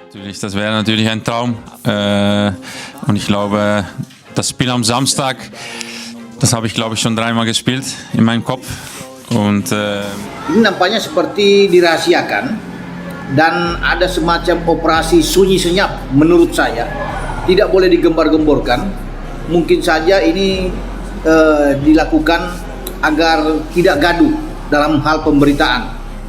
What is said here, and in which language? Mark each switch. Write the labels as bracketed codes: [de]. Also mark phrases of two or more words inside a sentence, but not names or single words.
[de] Natürlich, das wäre natürlich ein Traum. Und ich glaube, das Spiel am Samstag, das habe ich glaube ich schon 3-mal gespielt in meinem Kopf. Und [id] ini nampaknya seperti dirahasiakan dan ada semacam operasi sunyi senyap menurut saya. Tidak boleh digembar-gemborkan. Mungkin saja ini dilakukan agar tidak gaduh dalam hal pemberitaan.